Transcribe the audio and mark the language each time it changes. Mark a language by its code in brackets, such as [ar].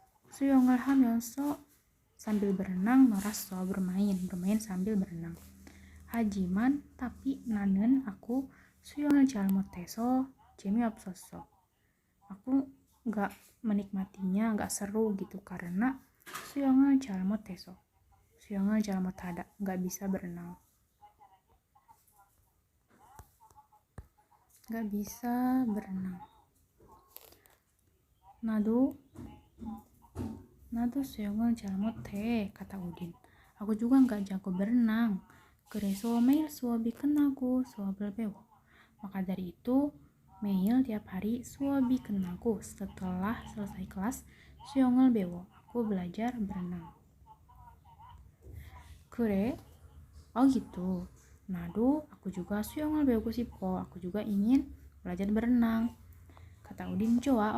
[ko] 수영을 하면서 [id] sambil berenang, [ko] 놀았어, [id] bermain sambil berenang. [ko] 하지만 [id] tapi [ko] 나는 [id] aku [ko] 수영을 잘 못해서 재미없었어. [id] Aku nggak menikmatinya, nggak seru gitu karena [ko] 수영을 잘 못해서. 수영을 잘 못하다, [id] nggak bisa berenang. Nggak bisa berenang. [ko] 나도 수영을 잘 못해, [id] kata Udin. Aku juga nggak jago berenang. [ko] 그래서 매일 수업이 끝나고 수업을 배워. [id] Maka dari itu, [ko] 매일 [id] tiap hari [ko] 수업이 끝나고 [id] setelah selesai kelas [ko] 수영을 배워. [id] Aku belajar berenang. [ko] 그래? [id] Oh gitu. [ko] 나도 [id] aku juga [ko] 수영을 배우고 싶어. [id] Aku juga ingin belajar berenang. Kata Udin, [ko] 좋아.